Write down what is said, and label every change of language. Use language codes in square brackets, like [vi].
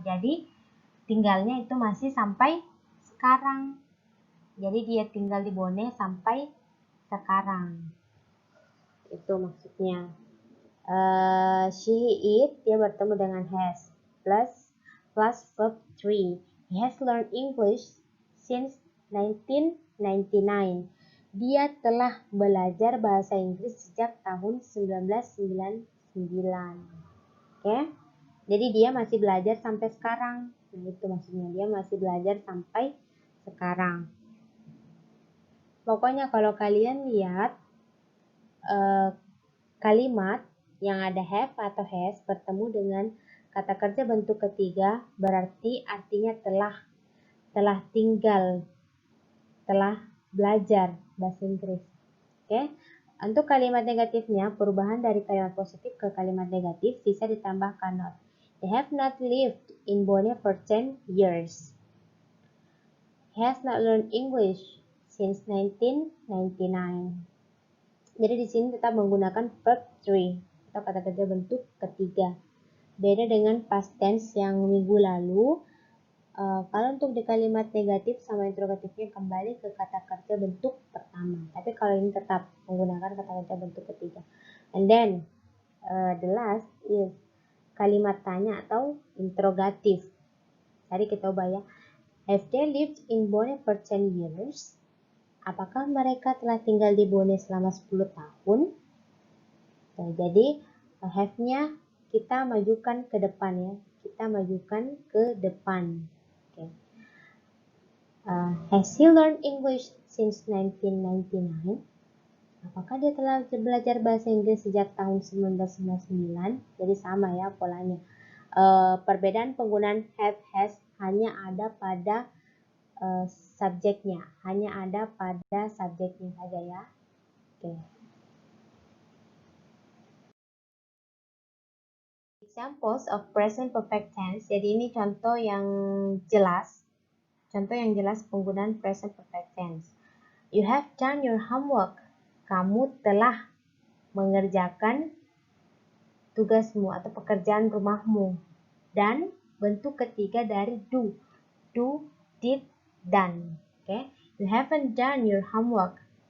[id] Jadi tinggalnya itu masih sampai sekarang. Jadi dia tinggal di Bone sampai sekarang. Itu maksudnya. [en] She, it, [id] dia bertemu dengan has. [en] Plus verb 3. He has learned English since 1999. [id] Dia telah belajar bahasa Inggris sejak tahun 1999. Oke? Jadi dia masih belajar sampai sekarang. Nah, itu maksudnya, dia masih belajar sampai sekarang. Pokoknya kalau kalian lihat kalimat yang ada have atau has bertemu dengan kata kerja bentuk ketiga, berarti artinya telah tinggal, telah belajar bahasa Inggris. Oke? Untuk kalimat negatifnya, perubahan dari kalimat positif ke kalimat negatif bisa ditambahkan not. [en] They have not lived in Bone for 10 years. He has not learned English since 1999. [id] Jadi di sini tetap menggunakan verb 3 atau kata kerja bentuk ketiga. Beda dengan past tense yang minggu lalu. Kalau untuk di kalimat negatif sama interrogatifnya kembali ke kata kerja bentuk pertama. Tapi kalau ini tetap menggunakan kata kerja bentuk ketiga. [en] And then the last is [id] kalimat tanya atau interrogatif. Tadi kita ubah ya. [en] Have they lived in Bone for 10 years? [id] Apakah mereka telah tinggal di Bone selama 10 tahun? Nah, jadi have-nya kita majukan ke depan ya. Kita majukan ke depan. Okay. [en] Has he learned English since 1999? [id] Apakah dia telah belajar bahasa Inggris sejak tahun 1999? Jadi sama ya polanya. Perbedaan penggunaan have, has hanya ada pada subjeknya. Hanya ada pada subjeknya saja ya. Oke. [en] Examples of present perfect tense. [id] Jadi ini contoh yang jelas. Contoh yang jelas penggunaan present perfect tense. [en] You have done your homework. [id] Kamu telah mengerjakan tugasmu atau pekerjaan rumahmu. Dan bentuk ketiga dari do. [en] Do, did, done. Okay? You haven't done your homework.